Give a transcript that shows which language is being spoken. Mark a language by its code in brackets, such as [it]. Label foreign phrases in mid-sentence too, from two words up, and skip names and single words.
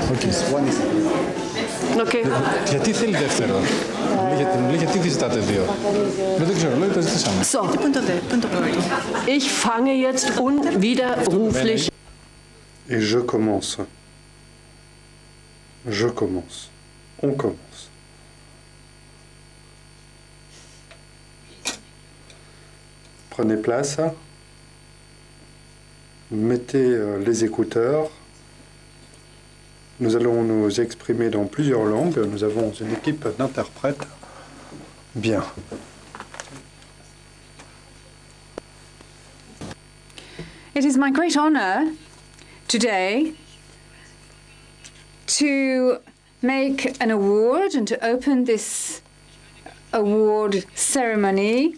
[en] Okay. [el] Γιατί θέλει δεύτερο? Γιατί δεν ζητάτε δύο? Δεν ξέρω, λέω το ζητήσαμε. [de] So, ich fange jetzt unwiderruflich. [fr] Et je commence. Je commence. On commence. Prenez place. Mettez les écouteurs. Nous allons nous exprimer dans plusieurs langues. Nous avons une équipe d'interprètes. Bien. [en] It is my great honor today to make an award and to open this award ceremony.